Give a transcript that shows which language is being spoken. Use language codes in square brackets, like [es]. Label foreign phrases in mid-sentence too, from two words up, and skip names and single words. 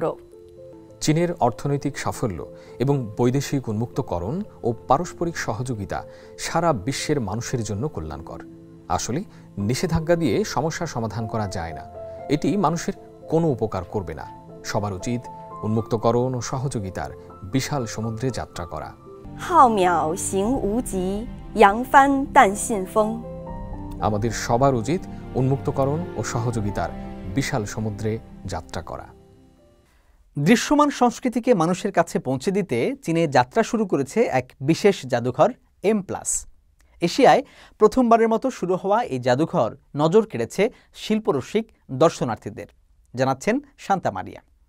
[bn] চীনের অর্থনৈতিক সাফল্য এবং বৈদেশিক উন্মুক্তকরণ ও পারস্পরিক সহযোগিতা সারা বিশ্বের মানুষের জন্য কল্যাণকর। আসলে নিষেধাজ্ঞা দিয়ে সমস্যা সমাধান করা যায় না, এটি মানুষের কোনো উপকার করবে না। সবার উচিত উন্মুক্তকরণ ও সহযোগিতার বিশাল সমুদ্রে যাত্রা করা। [zh] 浩渺行无极，扬帆淡信风。 [bn] আমাদের সবার উচিত উন্মুক্তকরণ ও সহযোগিতার বিশাল সমুদ্রে যাত্রা করা। দৃশ্যমান সংস্কৃতিকে মানুষের কাছে পৌঁছে দিতে চীনে যাত্রা শুরু করেছে এক বিশেষ জাদুঘর M+। এশিয়ায় প্রথমবারের মতো শুরু হওয়া এই জাদুঘর নজর কেড়েছে শিল্পরসিক দর্শনার্থীদের, জানাচ্ছেন শান্তা মারিয়া।